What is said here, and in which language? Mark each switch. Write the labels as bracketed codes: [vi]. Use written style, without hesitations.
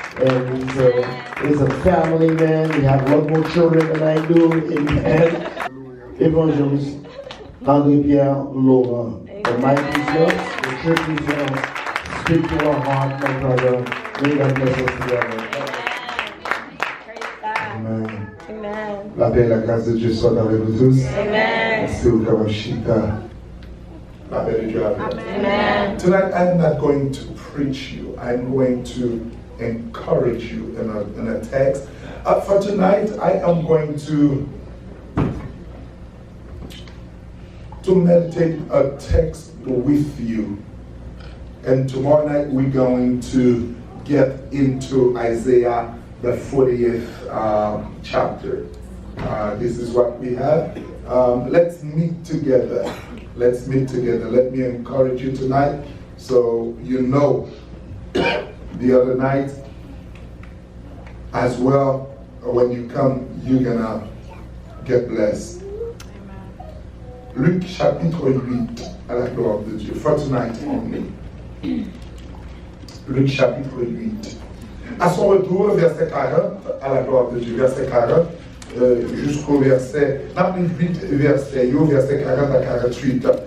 [en] And he's a family man. We have a lot more children than I do. Amen. Evangelist André-Pierre Laurent. The mic is yours. The church is yours. Speak to our heart, my brother. May God bless us together. Amen. Amen. [fr] La paix et la grâce de Dieu soient avec vous tous. [en] Amen. Still come Shita. [fr] La paix de Dieu avec vous. [en] Amen. Tonight I'm not going to preach you. I'm going to encourage you in a text. For tonight I am going to meditate a text with you. And tomorrow night we're going to get into Isaiah, the 40th chapter. This is what we have. Let's meet together. Let's meet together. Let me encourage you tonight. So you know, the other night as well, when you come, you're gonna get blessed. [fr] Luc chapitre 8, à la gloire de Dieu. [en] For tonight only. [fr] Luc chapitre 8. À son retour, verset 40, à la gloire de Dieu, verset 40, jusqu'au verset, dans les 8 versets, verset 40 à 48.